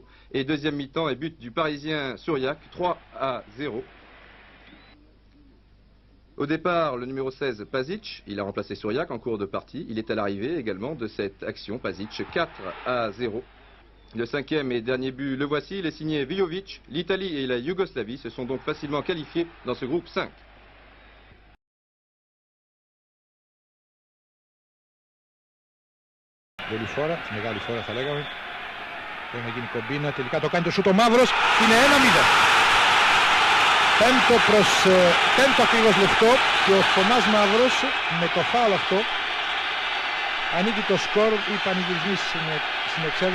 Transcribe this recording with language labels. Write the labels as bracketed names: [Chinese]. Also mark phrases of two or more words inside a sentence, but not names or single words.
[French] Et deuxième mi-temps et but du Parisien Šuriak, 3-0. Au départ, le numéro 16, Pasic, il a remplacé Šurjak en cours de partie. Il est à l'arrivée également de cette action, Pasic, 4-0. Le cinquième et dernier but, le voici, il est signé Vujović. L'Italie et la Yougoslavie se sont donc facilement qualifiés dans ce groupe 5. [Greek] Πολύ φόρα, μεγάλη φόρα θα λέγαμε. Πρέπει να γίνει κομπίνα, τελικά το κάνει το σούτ ο Μαύρος, είναι 1-0. Πέμπτο ακριβώς λεπτό και ο Θωμάς Μαύρος με το φάουλ αυτό ανοίγει το σκορ, οι πανηγυρισμοί στην εξέδρα.